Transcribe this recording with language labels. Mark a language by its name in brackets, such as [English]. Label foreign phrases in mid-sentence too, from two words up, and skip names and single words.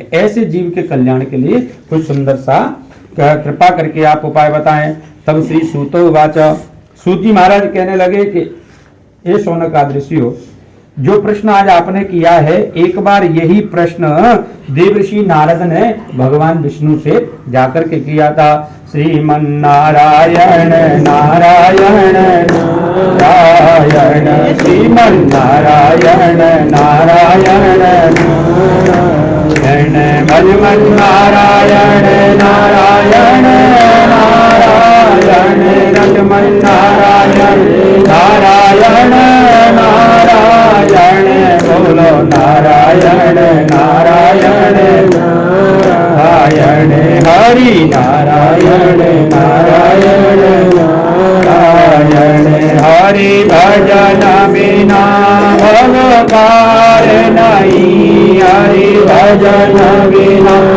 [Hindi] ऐसे जीव के कल्याण के लिए कुछ सुंदर सा कृपा करके आप उपाय बताएं। [Sanskrit] तब श्री सूतो वाच। [Hindi] सूत जी महाराज कहने लगे कि ये शौनक आदि ऋषियों, जो प्रश्न आज आपने किया है, एक बार यही प्रश्न देवर्षि नारद ने भगवान विष्णु से जाकर के किया था। श्रीमन नारायण नारायण नारायण, श्रीमन नारायण नारायण नारायण, भजमन नारायण नारायण नारायण, रजमन नारायण नारायण नारायण, बोलो नारायण नारायण नारायण, हरि नारायण नारायण नारायण, हरि भजन बिना भगवान नहीं, हरि भजन बिना